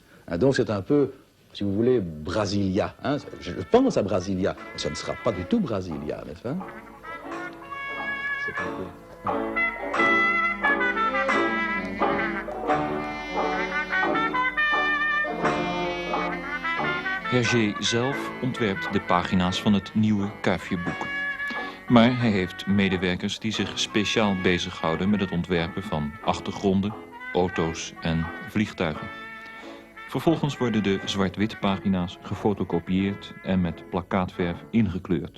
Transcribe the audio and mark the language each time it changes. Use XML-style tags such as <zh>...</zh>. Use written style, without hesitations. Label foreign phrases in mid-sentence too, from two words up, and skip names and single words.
<fr>Hein, donc c'est un peu, si vous voulez, Brasilia. Hein, je pense à Brasilia, mais ce ne sera pas du tout Brasilia, n'est-ce pas? C'est un peu...</fr> <nl>Hergé zelf ontwerpt de pagina's van het nieuwe Kuifje-boek. Maar hij heeft medewerkers die zich speciaal bezighouden met het ontwerpen van achtergronden, auto's en vliegtuigen. Vervolgens worden de zwart-wit pagina's gefotocopieerd en met plakkaatverf ingekleurd.</nl>